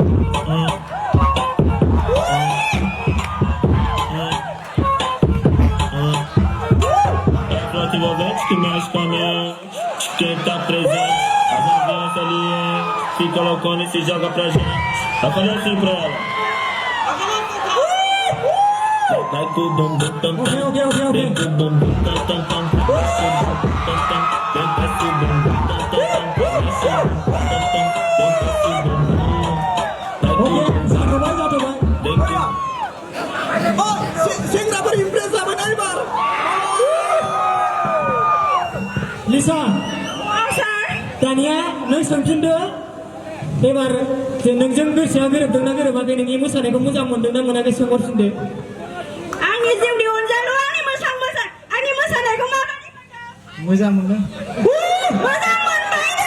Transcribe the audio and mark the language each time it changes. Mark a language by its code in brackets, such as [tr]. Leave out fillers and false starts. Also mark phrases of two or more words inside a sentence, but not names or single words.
[pt] Que mexe com a mente, quem tá presente, as novinhas salientes, se colocando e se joga pra gente. Vai fazer assim pra ela. Vai com o bumbum tam tam, vem com o bumbum tam tam tam, desce o bumbum tam tam, vem desce o bumbum tam tam tam, desce o bumbum tam tam, vem desce o bumbum. Vai com o bumbum, vem com o... Oh, Singra berimpresa menaibar. [brx] Lisa, दानिया नों सोंफिनदो एबार नोंजों गोसोआ गोरोबदोंना गोरोबाखै नोंनि मोसानायखौ मोजां मोनदोंना मोनाखै सोंहरफिनदो आंनि जिउनि अनजालु आंनि मोसानायखौ माबायदि मोजां मोनदों मोजां मोनबायनो